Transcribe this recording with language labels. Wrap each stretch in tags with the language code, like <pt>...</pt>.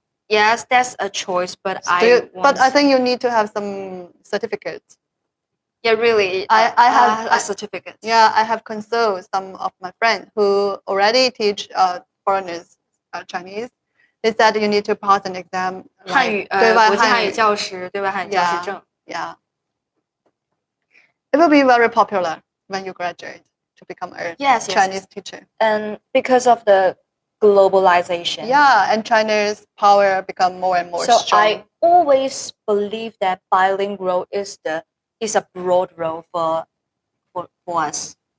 <en>Yes, that's a choice, but But I think you need to have some certificates. Yeah, really. I have a certificate. Yeah, I have consulted some of my friends who already teach foreigners Chinese. They said you need to pass an exam.</en> <zh>汉语国际汉语教师，对外汉语教师证。</zh> <en>Yeah. It will be very popular when you graduate to become a Chinese teacher. And because of the globalization. Yeah, and China's power become more and more strong. So I always believe that bilingual is a broad role for us.</en>